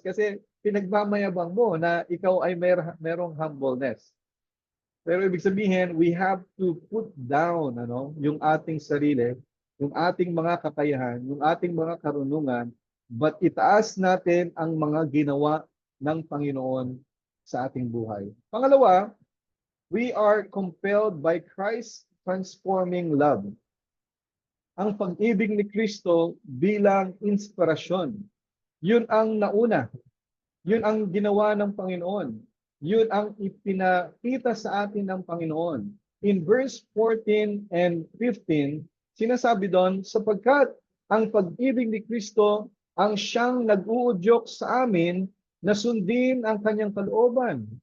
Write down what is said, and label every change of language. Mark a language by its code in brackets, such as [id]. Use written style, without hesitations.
[tl] Kasi pinagmamayabang mo na ikaw ay merong humbleness. Pero ibig sabihin, [en] we have to put down [tl] yung ating sarili, yung ating mga kakayahan, yung ating mga karunungan, but itaas natin ang mga ginawa ng Panginoon sa ating buhay. Pangalawa, [en] we are compelled by Christ's transforming love. [tl] Ang pag-ibig ni Kristo bilang inspirasyon. Yun ang nauna. Yun ang ginawa ng Panginoon. Yun ang ipinakita sa atin ng Panginoon. [en] In verse 14 and 15, [tl] sinasabi doon, sapagkat ang pag-ibig ni Kristo ang siyang nag-uudyok sa amin na sundin ang kanyang kalooban.